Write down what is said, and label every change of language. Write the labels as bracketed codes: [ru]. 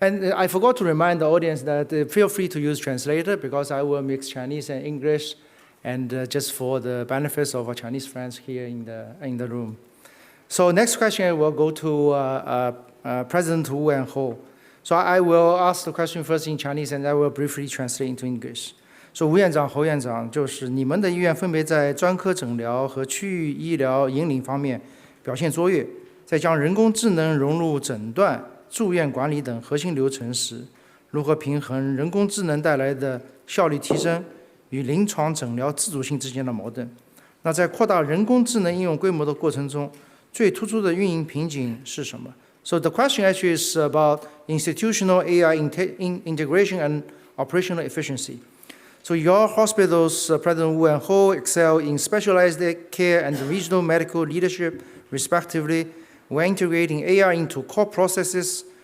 [en] And I forgot to remind the audience that feel free to use translator, because I will mix Chinese and English, and just for the benefits of our Chinese friends here in the room. So next question will go to President Wu and Ho. So I will ask the question first in Chinese, and I will briefly translate into English. [zh] So 吴院长、侯院长，就是你们的医院分别在专科诊疗和区域医疗引领方面表现卓越，在将人工智能融入诊断、住院管理等核心流程时，如何平衡人工智能带来的效率提升与临床诊疗自主性之间的矛盾？那在扩大人工智能应用规模的过程中，最突出的运营瓶颈是什么？ [en] So the question actually is about institutional AI integration and operational efficiency. So your hospitals, President Wu and Ho, excel in specialized care and regional medical leadership, respectively, when integrating AI into core processes.